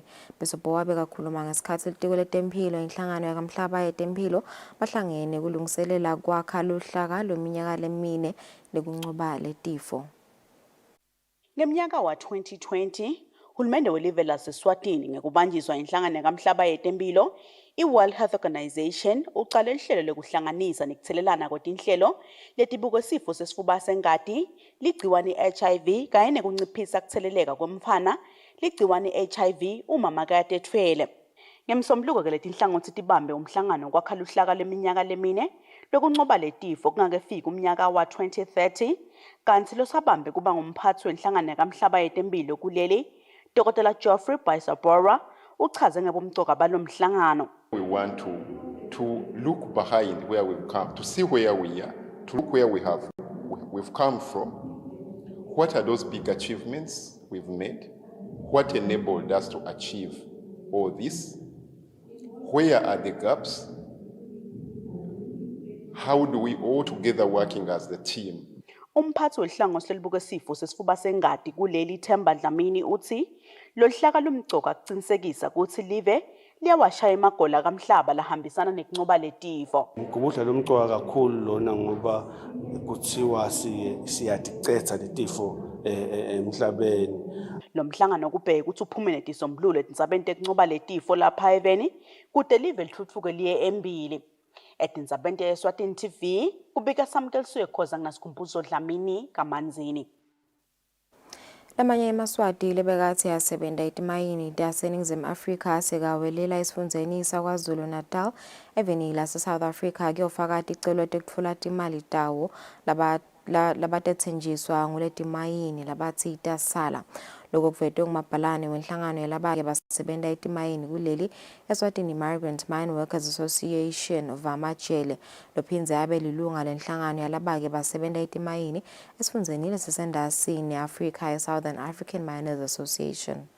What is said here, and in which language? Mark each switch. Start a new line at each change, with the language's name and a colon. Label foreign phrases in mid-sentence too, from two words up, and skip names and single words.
Swati: Bisobowa bekakhuluma ngesikhathi litiko letempilo inhlangano yakamhlaba yetempilo bahlangene kulungiselela kwakha luhlaka lweminyaka lemine lekuncoba letifo. Ngeminyaka wa 2020 Hulumende welive laseSwatini ngekubanjiswa inhlangano yakamhlaba yetempilo i-World Health Organization uqale ihlelo lokuhlanganisa nekuthelelana kwetinhlelo letibuka isifo sesifuba sengati ligciwane HIV kanye nekunciphisa kutheleleka kwemfana ligciwane HIV umama kadethwele. Ngemsombuluko ke letinhlangothi tibambe umhlangano kwakha luhlaka leminyaka lemine lokuncoba letifo kungakefika umnyaka wa 2030 kanti losabambe kuba ngumphathi wenhlangano yakamhlaba yetempilo kuleli Dr. Jeffrey Bisobowa uchaze ngebumcoka balomhlangano.
English: We want to look behind where we've come, to see where we are, to look where we've come from. What are those big achievements we've made? What enabled us to achieve all this? Where are the gaps? How do we all together working as the team?
Swati: Umphathi wenhlangothi lelibuka isifo sesifuba sengati kuleli Themba Dlamini uthi lohlaka lumcoka kucinsekisa ukuthi live liyawashaya emagola kamhlaba lahambisana nekuncoba letifo. Ngikubudla lomcoka kakhulu lona ngoba kuthiwa siyaticetha letifo emhlabeni. Lo mhlangano kubheka ukuthi uphume netisombululo etindzabeni tekuncoba letifo lapha eveni kude live lithuthuke liye embili. Etindzabeni yeSwatini TV kubika samkeliswe khoza ngasikhumbuzo Dlamini kamanzini. Lamanye emaswati lebekathi yasebenza itimayini taseningizimu Afrika sekawelela esifundeni saKwaZulu Natal eveni lase-South Africa kuyofaka ticelo tekutfola timali tawo labatethenjiswa nguletimayini labathi itasala. Lokho kuvetwe ngumabhalane wenhlangano yalabake basebenta itimayini kuleli Eswatini Migrant Mine Workers Association of Amajele lophindze abe lilunga lenhlangano yalabake basebenta itimayini esifundeni lesisendasini Africa ye-Southern African Miners Association.